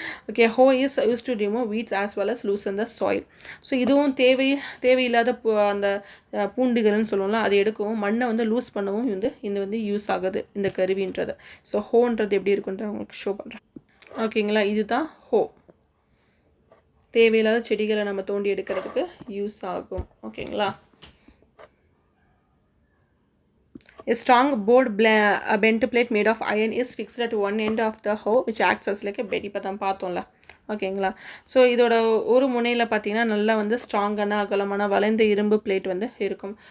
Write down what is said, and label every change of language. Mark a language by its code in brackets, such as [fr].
[ta] Okay, [en] Hoe is use to remove weeds as well as loosen the soil. [ta] So இதுவும் தேவையில்லாத அந்த பூண்டுகள்னு சொல்லுவோம்ல, அதை எடுக்கவும் மண்ணை வந்து லூஸ் பண்ணவும் இது வந்து யூஸ் ஆகுது இந்த கருவின்றது. ஸோ ஹோன்றது எப்படி இருக்குன்ற உங்களுக்கு ஷோ பண்ணுறேன். ஓகேங்களா, இதுதான் ஹோ. தேவையில்லாத செடிகளை நம்ம தோண்டி எடுக்கிறதுக்கு யூஸ் ஆகும். [en] ஓகேங்களா, a strong board bent plate made of iron is fixed at one end of the hoe which acts as like a bed. [ta] இப்போ தான் பார்த்தோம்ல. ஓகேங்களா, ஸோ இதோட ஒரு முனையில் பார்த்தீங்கன்னா நல்லா வந்து ஸ்ட்ராங்கான அகலமான வளைந்த இரும்பு பிளேட் வந்து இருக்கும்.